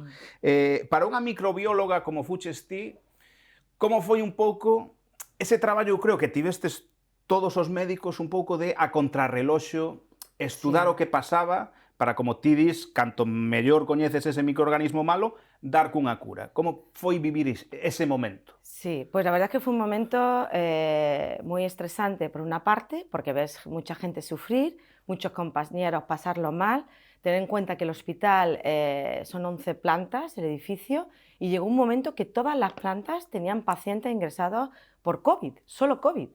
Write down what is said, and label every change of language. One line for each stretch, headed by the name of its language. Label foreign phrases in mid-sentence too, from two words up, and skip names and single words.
Galician: Para unha microbióloga como fuches ti, como foi un pouco ese traballo, eu creo que tivestes todos os médicos un pouco de a contrarreloxo, estudar o que pasaba para, como ti dis, canto mellor coñeces ese microorganismo malo, dar cunha cura. Como foi vivir ese momento?
Spanish: Sí, pues la verdad es que fue un momento muy estresante por una parte, porque ves mucha gente sufrir, muchos compañeros pasarlo mal. Ten en cuenta que el hospital son 11 plantas, el edificio, y llegó un momento que todas las plantas tenían pacientes ingresados por COVID, solo COVID.